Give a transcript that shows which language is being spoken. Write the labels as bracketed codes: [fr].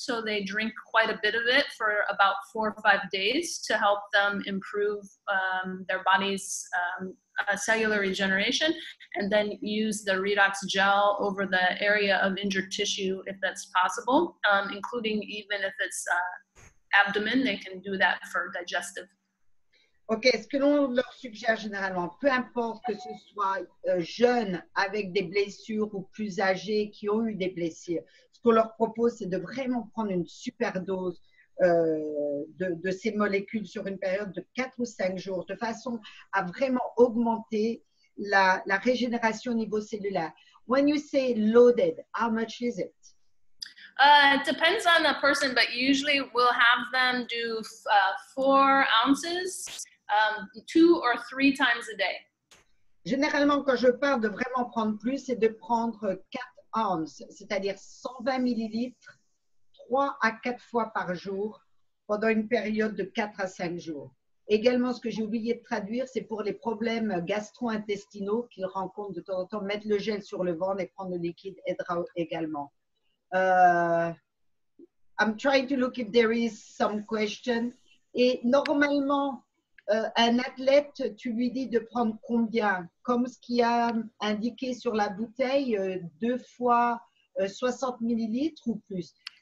[en] So they drink quite a bit of it for about 4 or 5 days to help them improve their body's cellular regeneration, and then use the redox gel over the area of injured tissue if that's possible, including even if it's abdomen, they can do that for digestive. [fr] Ok, ce que l'on leur suggère généralement, peu importe que ce soit jeunes avec des blessures ou plus âgés qui ont eu des blessures, ce qu'on leur propose, c'est de vraiment prendre une super dose de ces molécules sur une période de 4 ou 5 jours, de façon à vraiment augmenter la régénération au niveau cellulaire. [en] When you say loaded, how much is it? It depends on the person, but usually we'll have them do 4 ounces 2 or 3 times a day. [fr] Généralement, quand je parle de vraiment prendre plus, c'est de prendre 4 ounces, c'est-à-dire 120 millilitres, 3 à 4 fois par jour pendant une période de 4 à 5 jours. Également, ce que j'ai oublié de traduire, c'est pour les problèmes gastro-intestinaux qu'ils rencontrent de temps en temps. Mettre le gel sur le ventre et prendre le liquide aidera également. [en] I'm trying to look if there is some question. [fr] Et normalement, un athlète, tu lui dis de prendre combien? Comme ce qui a indiqué sur la bouteille, 2 fois 60 millilitres ou plus.